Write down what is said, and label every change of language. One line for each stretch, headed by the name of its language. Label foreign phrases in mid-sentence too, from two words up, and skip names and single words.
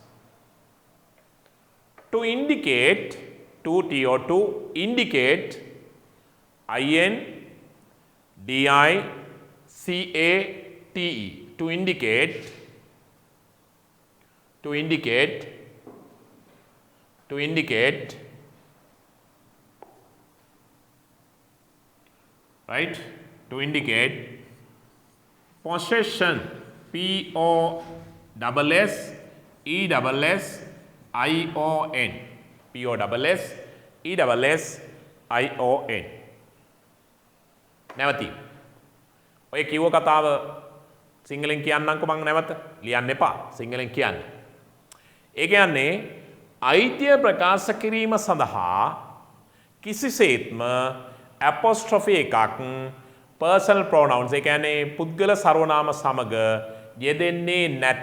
English: to indicate, to T-O, to indicate, I-N-D-I-C-A-T-E, to indicate, to indicate, to indicate, right, to indicate possession, P-O-S-S-E-S-S-I-O-N, P-O-S-S-E-S-S-I-O-N.
Sinhala: නැවති ඔය කිව්ව කතාව සිංහලෙන් කියන්නම්කො මං නැවත ලියන්න එපා සිංහලෙන් කියන්න. ඒ කියන්නේ අයිතිය ප්‍රකාශ කිරීම සඳහා කිසිසේත්ම apostrophe එකක්
English: personal pronouns
Sinhala: ඒ කියන්නේ පුද්ගල සර්වනාම සමග යෙදෙන්නේ නැත.